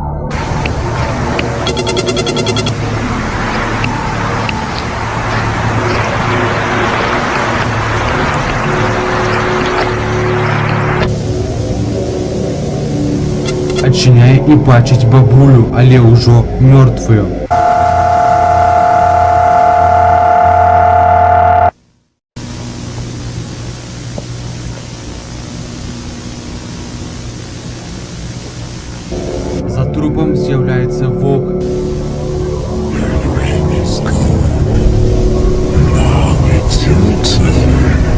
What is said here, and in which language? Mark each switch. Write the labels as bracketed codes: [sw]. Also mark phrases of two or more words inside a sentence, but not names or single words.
[be] Адчыняе і бачыць бабулю, але ўжо мёртвую. За трупам з'яўляецца воўк. [en] Your rain is gone. Now it's your turn.